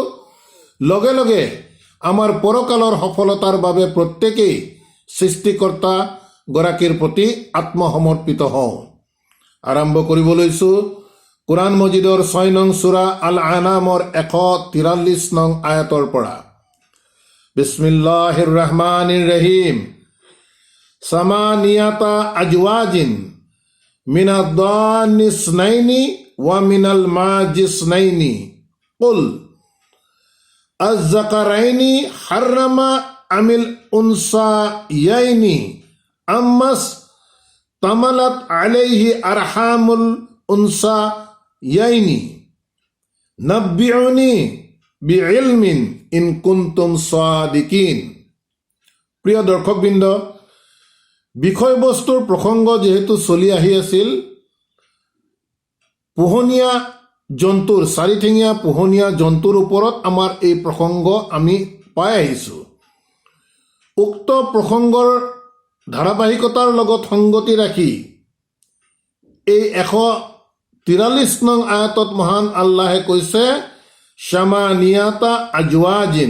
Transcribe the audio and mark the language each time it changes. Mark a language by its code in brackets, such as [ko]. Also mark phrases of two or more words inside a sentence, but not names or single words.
[as] লগে লগে আমাৰ পৰকালৰ সফলতাৰ বাবে প্ৰত্যেকেই সৃষ্টিকৰ্তা গৰাকীৰ প্ৰতি আত্মসমৰ্পিত হওঁ। আৰম্ভ কৰিব লৈছোঁ কুৰাণ মজিদৰ 6 নং সূৰা আল আনামৰ 143 নং আয়াতৰ পৰা। [ar] بسم الله الرحمن الرحيم. ثمانية أزواج من الضأن اثنين ومن المعز اثنين قل آلذكرين حرم أم الأنثيين أما اشتملت عليه أرحام الأنثيين نبئوني بعلم إن كنتم صادقين. [as] প্ৰিয় দৰ্শকবৃন্দ, বিষয়বস্তুৰ প্ৰসংগ যেহেতু চলি আহি আছিল, পোহনীয়া জন্তুৰ চাৰিঠেঙীয়া পোহনীয়া জন্তুৰ ওপৰত আমাৰ এই প্ৰসংগ আমি পাই আহিছোঁ। উক্ত প্ৰসংগৰ ধাৰাবাহিকতাৰ লগত সংগতি ৰাখি এই 143 নং আয়াতত মহান আল্লাহে কৈছে [ar] ثمانية أزواج.